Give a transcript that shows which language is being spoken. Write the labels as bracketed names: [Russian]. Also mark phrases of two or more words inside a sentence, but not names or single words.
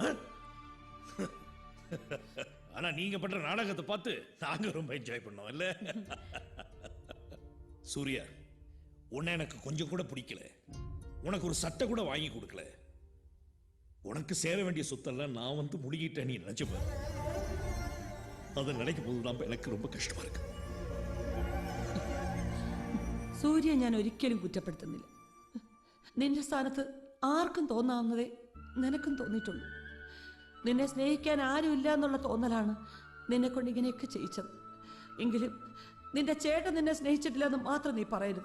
[Tamil] ஆனா நீங்க பண்ற நாடகத்தை பார்த்து நாங்க ரொம்ப என்ஜாய் பண்ணோம் இல்ல? சூர்யா, உன்னை எனக்கு கொஞ்சம் கூட பிடிக்கல, உனக்கு ஒரு சட்டை கூட வாங்கி கொடுக்கல. உனக்கு சேர வேண்டிய சொத்தெல்லாம் நான் வந்து முழுகிட்டேன் நீ நினைச்சு பாரு. அதை நினைக்கும் போதுதான் எனக்கு ரொம்ப கஷ்டமா இருக்கு. [Malayalam] സൂര്യ ഞാൻ ഒരിക്കലും കുറ്റപ്പെടുത്തുന്നില്ല. നിന്റെ സ്ഥാനത്ത് ആർക്കും തോന്നാവുന്നതേ നിനക്കും തോന്നിയിട്ടുള്ളൂ. നിന്നെ സ്നേഹിക്കാൻ ആരുമില്ല എന്നുള്ള തോന്നലാണ് നിന്നെ കൊണ്ട് ഇങ്ങനെയൊക്കെ ചെയ്യിച്ചത്. എങ്കിലും നിന്റെ ചേട്ടൻ നിന്നെ സ്നേഹിച്ചിട്ടില്ല എന്ന് മാത്രം നീ പറയരുത്.